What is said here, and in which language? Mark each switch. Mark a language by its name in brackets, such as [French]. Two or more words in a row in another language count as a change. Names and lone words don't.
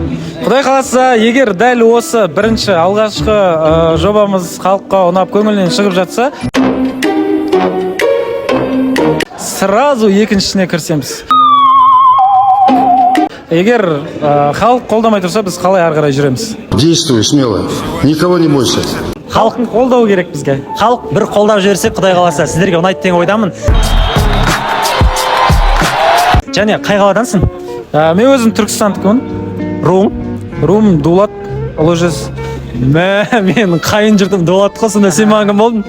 [Kazakh] Құдай қаласа, егер дәл осы бірінші алғашқы жобамыз халыққа ұнап көңілінен шығып жатса, сразу екіншісіне кірсеміз. Егер халық қолдамай тұрса, біз қалай ары қарай жүреміз? [Russian] Действуй смело, никого не бойся. [Kazakh] Халықтың қолдауы керек бізге. Халық бір қолдап жіберсе, Құдай қаласа, сіздерге ұнайды деген ойдамын. Және қай қаладансың? Мен өзім Түркістандікімін. Руым Дулат, ұлы жүз. Мен қайын жұртым Дулат қой, сонда сен маған кім болдың?